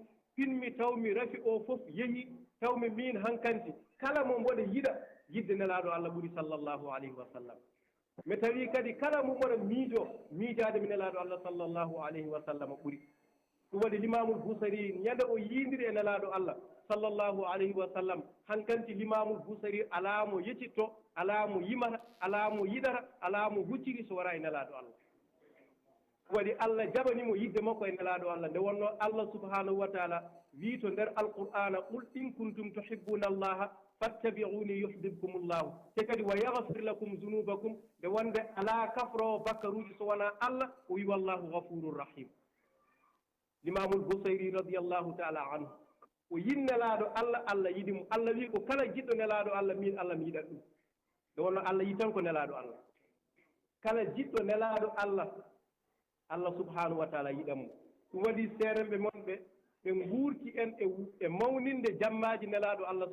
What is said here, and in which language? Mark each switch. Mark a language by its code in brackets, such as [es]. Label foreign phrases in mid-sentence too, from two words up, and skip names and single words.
[ff] pinmi tawmi rafi o fof yehi tawmi min hankanti kala mo mboɗo yiɗa yidde nelaaɗo allah ɓuri [ar] صلى الله عليه وسلم [ff] mi tawii kadi kala mo mboɗo miijaade mi nelaaɗo allah [ar] صلى الله عليه وسلم [ff] ɓuri ɗum waɗi limamul busari ñande o yiindiri e nelaaɗo allah [ar] صلى الله عليه وسلم [ff] hankanti limamul busari alaa mo yeccitto alaa mo yimata alaa mo yiɗata alaa mo hucciri so wara e nelaaɗo allah waɗi allah jaɓanimo yidde makko e nelaaɗo allah nde wonno allah [ar] سبحانه وتعالى [ff] wi to nder alqur'ana [ar] قل إن كنتم تحبون الله فاتبعوني يحببكم الله [ff] te kadi [ar] ويغفر لكم ذنوبكم [ff] nde wonde ala kafrowo bakkaruji so wona allah o wi [ar] والله غفور رحيم [ff] l'imamul bousayri [ar] رضي الله تعالى عنه [ff] o yin nelaaɗo allah allah yiɗimo allah wi ko kala jiɗɗo nelaaɗo allah min allah mi yiɗat ɗum nde wonno allah yi tan ko nelaaɗo allah kala jiɗɗo nelaaɗo allah allah [ar] سبحانه وتعالى [ff] yiɗanmo ɗum waɗi seeremɓe monɓe ɓe nguurti en e mawninde jammaji nelaaɗo allah